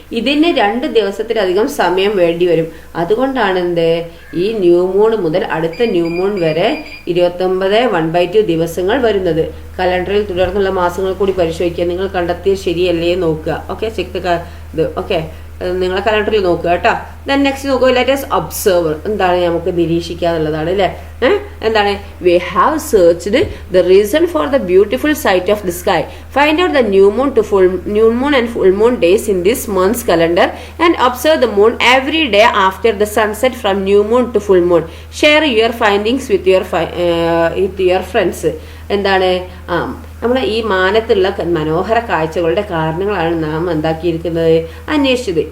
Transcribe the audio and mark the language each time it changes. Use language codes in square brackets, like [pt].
[ml] ഇതിന് 2 ദിവസത്തിലധികം സമയം വേണ്ടി വരും. അതുകൊണ്ടാണ് എന്ത്, ഈ ന്യൂ മൂൺ മുതൽ അടുത്ത ന്യൂ മൂൺ വരെ 29 1/2 ദിവസങ്ങൾ വരുന്നത്. കലണ്ടറിൽ തുടർന്നുള്ള മാസങ്ങൾ കൂടി പരിശോധിക്കുക. നിങ്ങൾ കണ്ടെത്തിയത് ശരിയല്ലേ നോക്കുക. ഓക്കെ, ചെക്ക് ഇത്. ഓക്കെ, നിങ്ങളെ കലണ്ടറിൽ നോക്കുക കേട്ടോ. ദെൻ നെക്സ്റ്റ് നോക്കുക, [en] Let us observe. [ml] എന്താണ്, നമുക്ക് നിരീക്ഷിക്കാന്നുള്ളതാണ് അല്ലേ. [en] എന്താണ്, we have searched the reason for the beautiful sight of the sky. Find out the new moon and full moon days in this month's calendar and observe the moon every day after the sunset from new moon to full moon. Share your findings with your friends. [ml] എന്താണ്, നമ്മളെ ഈ മാനത്തുള്ള മനോഹര കാഴ്ചകളുടെ കാരണങ്ങളാണ് നാം എന്താക്കിയിരിക്കുന്നത്, അന്വേഷിച്ചത്.